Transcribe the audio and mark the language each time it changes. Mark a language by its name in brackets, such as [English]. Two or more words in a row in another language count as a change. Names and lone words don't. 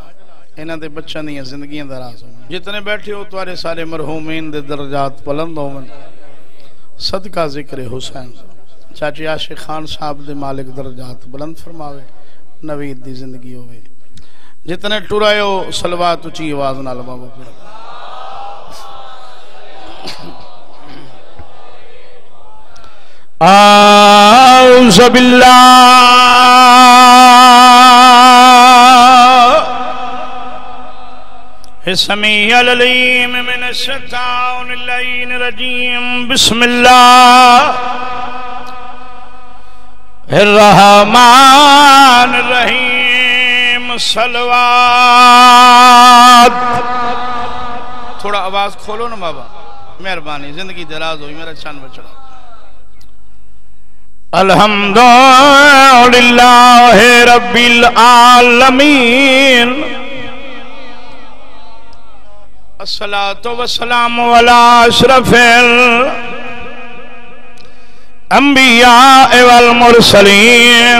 [Punjabi] ਇਨ੍ਹਾਂ ਦੇ ਬੱਚਿਆਂ ਦੀ ਜ਼ਿੰਦਗੀਆਂ ਦਰਾਜ਼ ਹੋ। ਜਿਤਨੇ ਬੈਠੇ ਹੋ ਤੁਮ੍ਹਾਰੇ ਸਾਰੇ ਮਰਹੂਮੀਨ ਦੇ ਦਰਜਾਤ ਬੁਲੰਦ ਹੋਵਨ ਸਦਕਾ ਜ਼ਿਕਰ ਹੁਸੈਨ। ਚਾਚੀ ਆਸ਼ਿਕ ਖਾਨ ਸਾਹਬ ਦੇ ਮਾਲਿਕ ਦਰਜਾਤ ਬੁਲੰਦ ਫਰਮਾਵੇ। ਨਵੀਦ ਦੀ ਜ਼ਿੰਦਗੀ ਹੋਵੇ। ਜਿਤਨੇ ਟੁਰਾਇਓ ਸਲਵਾਤ ਉੱਚੀ ਆਵਾਜ਼ ਨਾਲ ਬਾਬਾ ਪੜ੍ਹੋ। [Arabic] أعوذ بالله السميع العليم من الشيطان الرجيم. بسم الله الرحمن الرحيم. [Punjabi] सलवात। ਥੋੜ੍ਹਾ ਆਵਾਜ਼ ਖੋਲ੍ਹੋ ਨਾ ਬਾਬਾ, ਮਿਹਰਬਾਨੀ। ਜ਼ਿੰਦਗੀ ਦਰਾਜ਼ ਹੋਈ, ਮੇਰਾ ਚੰਦ ਬੱਚੜਾ। [Arabic] الحمد لله رب العالمين. الصلاة والسلام على أشرف الأنبياء والمرسلين.